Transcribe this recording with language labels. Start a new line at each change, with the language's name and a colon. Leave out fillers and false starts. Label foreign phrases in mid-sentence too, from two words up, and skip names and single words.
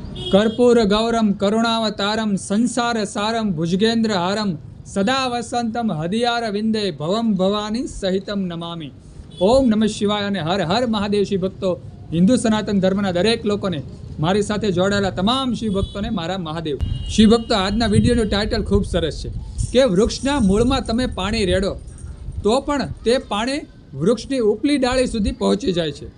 Sanskrit: कर्पूर गौरम करुणावतारम संसार सारम भुजगेन्द्र हारम सदा वसंतम हदियार विंदे भवम भवानी सहितम नमामि। ओम नमः शिवाय
Gujarati: અને હર હર મહાદેવ શિવ ભક્તો, હિન્દુ સનાતન ધર્મના દરેક લોકોને, મારી સાથે જોડાયેલા તમામ શિવ ભક્તોને મારા મહાદેવ। શિવ ભક્તો, આજના વિડીયોનું ટાઇટલ ખૂબ સરસ છે કે વૃક્ષના મૂળમાં તમે પાણી રેડો તો પણ તે પાણી વૃક્ષની ઉપલી ડાળી સુધી પહોંચી જાય છે।